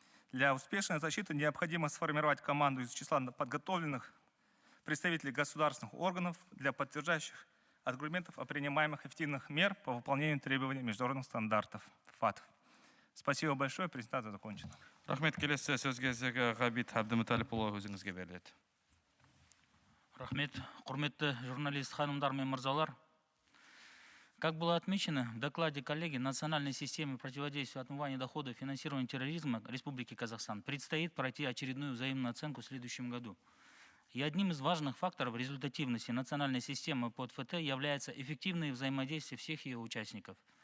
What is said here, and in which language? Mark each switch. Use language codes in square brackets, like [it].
[ru] Для успешной защиты необходимо сформировать команду из числа подготовленных представителей государственных органов для подтверждающих аргументов о принимаемых эффективных мер по выполнению требований международных стандартов ФАТФ. Спасибо большое, презентация закончена. [kk] Рахмет, келесі сөз кезегі Ғабит Әбдімүтәліпұлы өзіңізге беріледі. Рахмет, құрметті журналист ханымдар мен мырзалар. [ru] Как было отмечено в докладе коллеги, национальной системе противодействия отмывания доходов и финансирования терроризма Республики Казахстан предстоит пройти очередную взаимную оценку в следующем году. И одним из важных факторов результативности национальной системы по ФТ является эффективное взаимодействие всех ее участников.